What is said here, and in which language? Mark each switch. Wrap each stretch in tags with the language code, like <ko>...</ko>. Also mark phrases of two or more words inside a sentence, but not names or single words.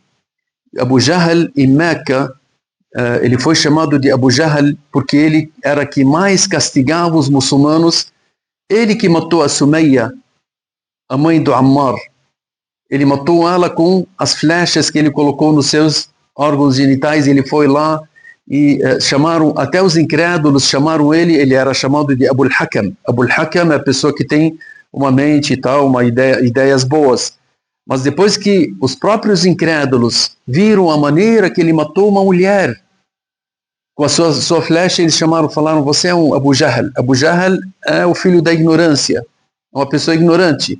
<pt>Abu Jahl em Meca, ele foi chamado de Abu Jahl porque ele era que mais castigava os muçulmanos. Ele que matou a Sumayya, a mãe do Ammar. Ele matou ela com as flechas que ele colocou nos seus órgãos genitais. Ele foi lá e chamaram, até os incrédulos chamaram ele era chamado de Abu al-Hakam. Abu al-Hakam é a pessoa que tem uma mente e tal, ideias boas. Mas depois que os próprios incrédulos viram a maneira que ele matou uma mulher com a sua flecha, eles falaram: você é um Abu Jahl. Abu Jahl é o filho da ignorância, uma pessoa ignorante.</pt>